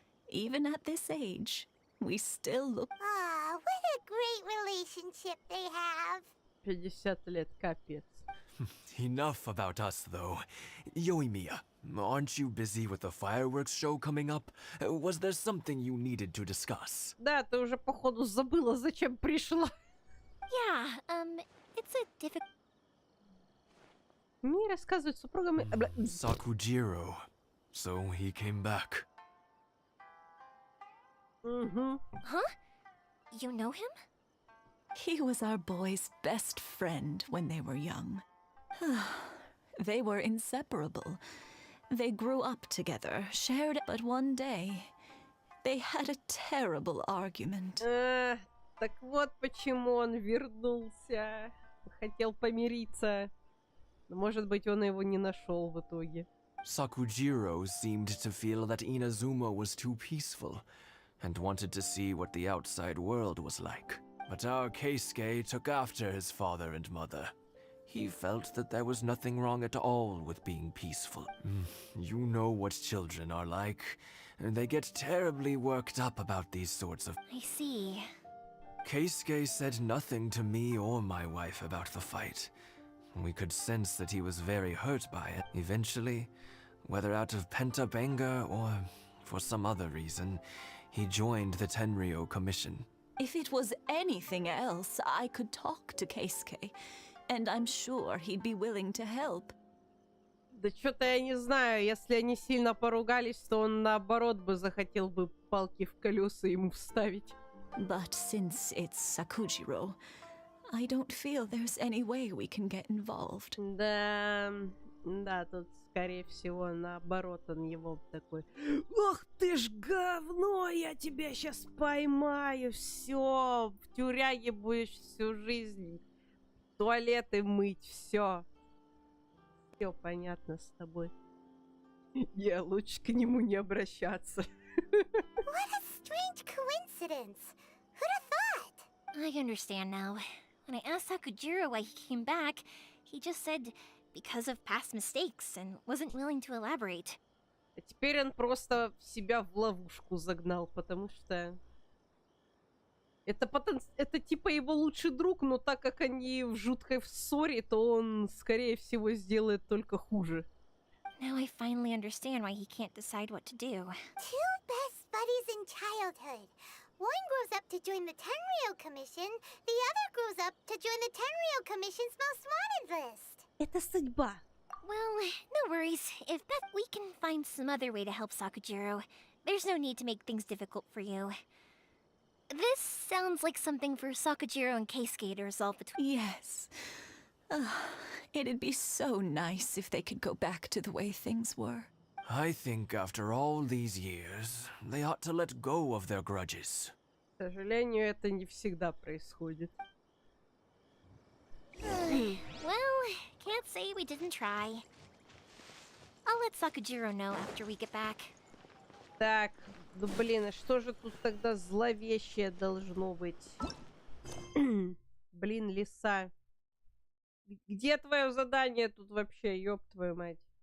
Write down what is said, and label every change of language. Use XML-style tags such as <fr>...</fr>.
<en>Even at this age, we still look... Aw, what a great relationship they have.</en> <ru>50 лет, капец.</ru> <en>Enough about us, though. Yoimiya, aren't you busy with the fireworks show coming up? Was there something you needed to discuss?</en> <ru>Да, ты уже, походу, забыла, зачем пришла.</ru> <en>Yeah, it's a difficult...</en> <ru>Мне рассказывают супругам...</ru> <en>Sakujiro. So he came back. Huh? You know him? He was our boy's best friend when they were young. They were inseparable. They grew up together, shared... But one day, they had a terrible argument.</en> <ru>Так вот почему он вернулся. Хотел помириться. Но, может быть, он его не нашел в итоге.</ru> <en>Sakujiro seemed to feel that Inazuma was too peaceful, and wanted to see what the outside world was like. But our Keisuke took after his father and mother. He felt that there was nothing wrong at all with being peaceful. You know what children are like. They get terribly worked up about these sorts of... I see. Keisuke said nothing to me or my wife about the fight. We could sense that he was very hurt by it. Eventually, whether out of pent-up anger or for some other reason, he joined the Tenryou Commission. If it was anything else, I could talk to Keisuke, and I'm sure he'd be willing to help.</en> <ru>Да что-то я не знаю, если они сильно поругались, то он наоборот бы захотел бы палки в колеса ему вставить.</ru> <en>But since it's Sakujiro, I don't feel there's any way we can get involved.</en> <ru>Да, тут, скорее всего, наоборот, он его такой: «Ох ты ж говно, я тебя сейчас поймаю, все, в тюряге будешь всю жизнь, туалеты мыть, все. Все понятно с тобой. Я лучше к нему не обращаться».</ru> <en>What a strange coincidence. Who'd have thought? I understand now. When I asked Sakujiro why he came back, he just said because of past mistakes and wasn't willing to elaborate.</en> <ru>А теперь он просто себя в ловушку загнал, потому что это типа его лучший друг, но так как они в жуткой ссоре, то он, скорее всего, сделает только хуже.</ru> <en>Now I finally understand why he can't decide what to do. Two best buddies in childhood. One grows up to join the Tenryou Commission, the other grows up to join the Tenryou Commission's most wanted list.</en> <ru>Это судьба.</ru> <en>Well, no worries. If Beth, we can find some other way to help Sakujiro. There's no need to make things difficult for you. This sounds like something for Sakujiro and Keisuke to resolve between... Yes. It'd be so nice if they could go back to the way things were. I think after all these years, they ought to let go of their grudges.</en> <ru>К сожалению, это не всегда происходит.</ru> <en>Well, can't say we didn't try. I'll let Sakujiro know after we get back.</en> <ru>Так, ну блин, а что же тут тогда зловещее должно быть? Блин, лиса. Где твое задание тут вообще, ёб твою мать?</ru>